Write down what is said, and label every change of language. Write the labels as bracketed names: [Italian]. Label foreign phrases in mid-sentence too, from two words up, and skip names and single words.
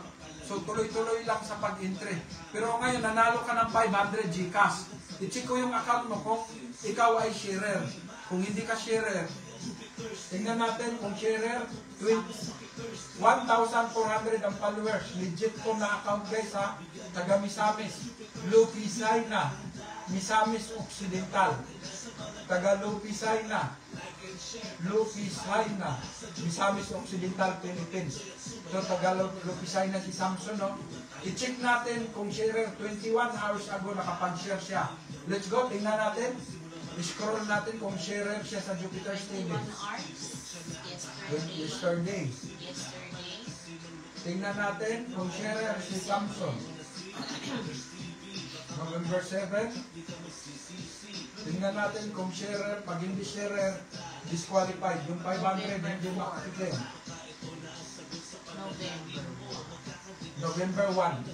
[Filipino] So tuloy-tuloy lang sa pag-entry. Pero ngayon, nanalo ka ng 500 GCash. I-check ko yung account mo kung ikaw ay sharer. Kung hindi ka sharer, tingnan natin kung sharer, 1,400 ang followers. Legit ko na [English] account guys [Filipino] ha. Taga Misamis. Lupisay na. Misamis Occidental. Taga Lupisay na. Lupisay na. Misamis Occidental, Philippines. So taga Lupisay na si Samson, no? I-check natin kung sharer [English] 21 hours ago [Filipino] nakapag-share siya. [English] Let's go, [Filipino] tingnan natin. I-scroll natin kung sharer siya sa Jupiter's TV. [English] 21 hours yesterday. Yesterday. [Filipino] Tingnan natin kung sharer si Samson. November 7. Tingnan natin kung sharer. Pag hindi sharer, disqualified. Yung 500 hindi makakita. November 1.